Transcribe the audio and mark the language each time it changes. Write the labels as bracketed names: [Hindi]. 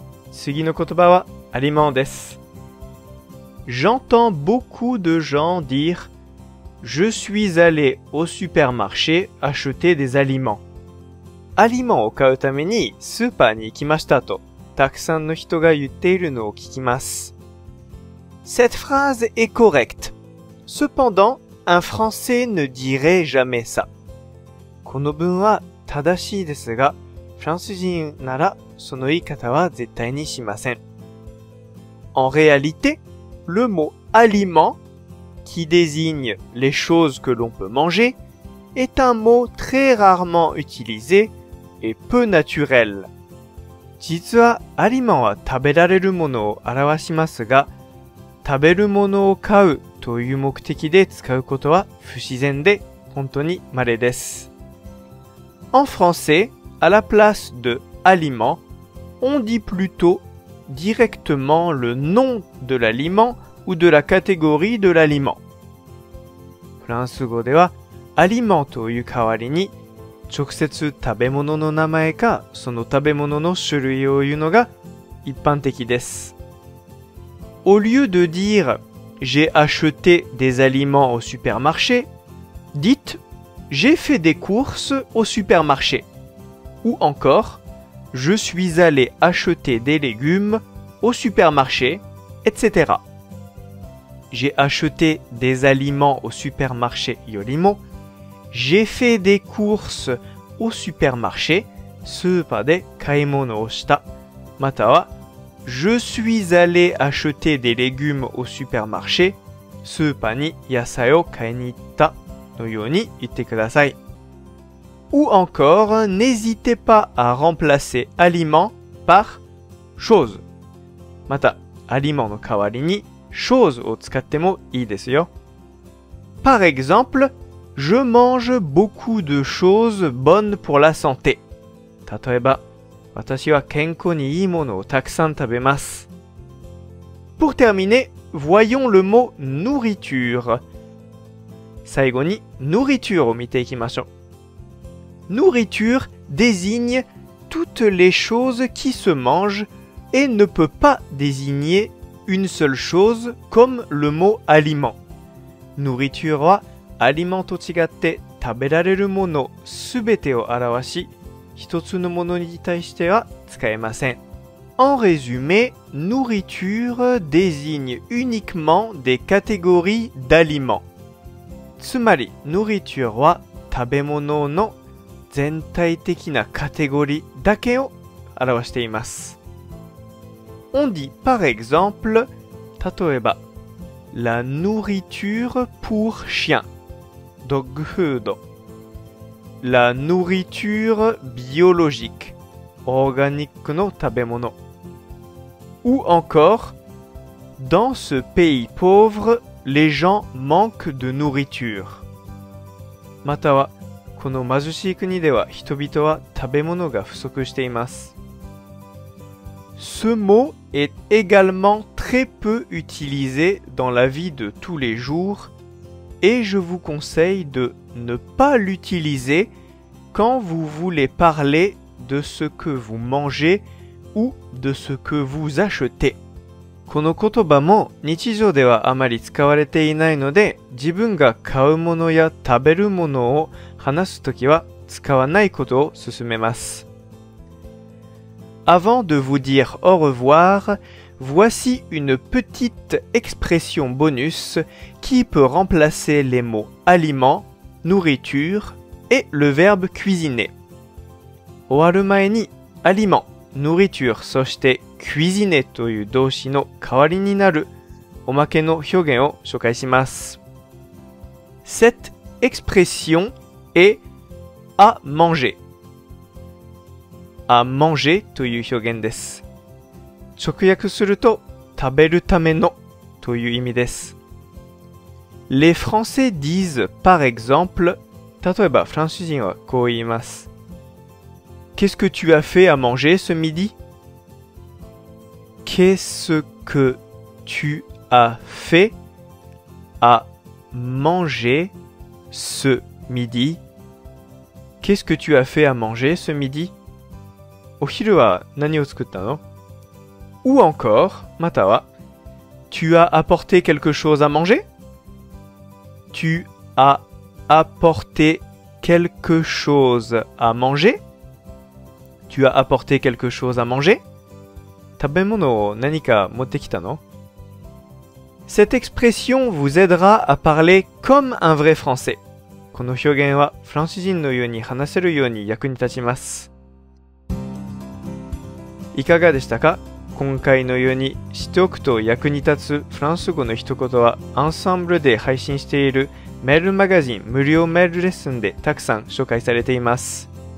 [Japanese] 次の言葉はアリマンです。 [French] J'entends beaucoup de gens dire Je suis allé au supermarché acheter des aliments. [Japanese] アリマンを買うためにスーパーに行きましたと、たくさんの人が言っているのを聞きます。 [French] Cette phrase est correcte. Cependant, un Français ne dirait jamais ça. [Japanese] この文は正しいですが、フランス人ならその言い方は絶対にしません。 [French] En réalité, le mot aliment, qui désigne les choses que l'on peut manger, est un mot très rarement utilisé et peu naturel. [Japanese] 実はアリマンは食べられるものを表しますが、食べるものを買うという目的で使うことは不自然で本当に稀です。 [French] En français, à la place de aliment, on dit plutôt directement le nom de l'aliment ou de la catégorie de l'aliment. [Japanese] フランス語ではアリマンという代わりに直接食べ物の名前かその食べ物の種類を言うのが一般的です。 [French] Au lieu de dire j'ai acheté des aliments au supermarché, dites j'ai fait des courses au supermarché. Ou encore je suis allé acheter des légumes au supermarché, etc. J'ai acheté des aliments au supermarché [Japanese] よりも [French] j'ai fait des courses au supermarché [Japanese] スーパーで買い物をしたまたは [French] Je suis allé acheter des légumes au supermarché [Japanese] スーパーに野菜を買いに行ったのように言ってください。 [French] Ou encore, n'hésitez pas à remplacer aliment par chose. [Japanese] また、aliment の代わりに chose を使ってもいいですよ。 [French] Par exemple, je mange beaucoup de choses bonnes pour la santé. [Japanese] 例えば、私は健康にいいものをたくさん食べます。 [French] Pour terminer, voyons le mot nourriture. [Japanese] 最後に nourriture を見ていきましょう。 [French] Nourriture désigne toutes les choses qui se mangent et ne peut pas désigner une seule chose comme le mot aliment. [Japanese] Nourriture はアリマンと違って食べられるものすべてを表し、一つのものに対しては使えません。 [French] En résumé, nourriture désigne uniquement des catégories d'aliments. [Japanese] つまり、nourriture は食べ物の全体的なカテゴリーだけを表しています。 [French] On dit par exemple, [Japanese] 例えば、 [French] la nourriture pour chien, [English] dog food, [French] la nourriture biologique, [Japanese] オーガニックの食べ物。 [French] Ou encore, dans ce pays pauvre, les gens manquent de nourriture. [Japanese] または、この貧しい国では人々は食べ物が不足しています。 [French] Ce mot est également très peu utilisé dans la vie de tous les jours et je vous conseille de ne pas l'utiliser quand vous voulez parler de ce que vous mangez ou de ce que vous achetez. [Japanese] この言葉も日常ではあまり使われていないので、自分が買うものや食べるものを話すときは使わないことを勧めます。 [French] Avant de vous dire au revoir, voici une petite expression bonus qui peut remplacer les mots aliment, nourriture et le verbe cuisiner. [Japanese] 終わる前に aliment, nourriture そしてcuisiner という動詞の代わりになるおまけの表現を紹介します。 [French] Cette expression est à manger. [Japanese] à manger という表現です。直訳すると食べるためのという意味です。 [French] Les Français disent par exemple [Japanese] 例えばフランス人はこう言います。 [French] Qu'est-ce que tu as fait à manger ce midi? Qu'est-ce que tu as fait à manger ce midi? Qu'est-ce que tu as fait à manger ce midi? [Japanese] お昼は何を作ったの? [French] Ou encore, [Japanese] または [French] Tu as apporté quelque chose à manger? Tu as apporté quelque chose à manger? Tu as apporté quelque chose à manger? [Japanese] 食べ物を何か持ってきたの? [French] Cette expression vous aidera à parler comme un vrai français. [Japanese] この表現はフランス人のように話せるように役に立ちます。いかがでしたか？今回のように知っておくと役に立つフランス語の一言はアンサンブルで配信しているメールマガジン無料メールレッスンでたくさん紹介されています。